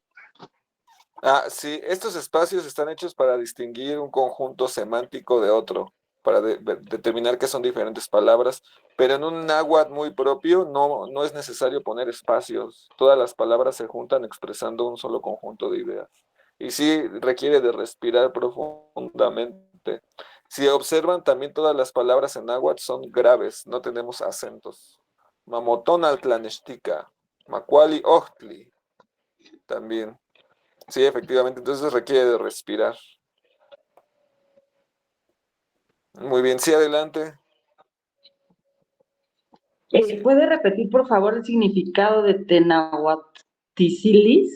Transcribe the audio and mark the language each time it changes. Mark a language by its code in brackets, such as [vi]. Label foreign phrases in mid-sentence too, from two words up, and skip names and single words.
[es] Sí, estos espacios están hechos para distinguir un conjunto semántico de otro, para determinar que son diferentes palabras, pero en un náhuatl muy propio no es necesario poner espacios. Todas las palabras se juntan expresando un solo conjunto de ideas. Y sí requiere de respirar profundamente. Si observan, también todas las palabras en náhuatl son graves, no tenemos acentos. [nah] Mamotonal tlanextica, macuali ochtli, [es] también. Sí, efectivamente, entonces requiere de respirar. Muy bien, sí, adelante. Sí. ¿Puede repetir, por favor, el significado de Tenahuaticilis?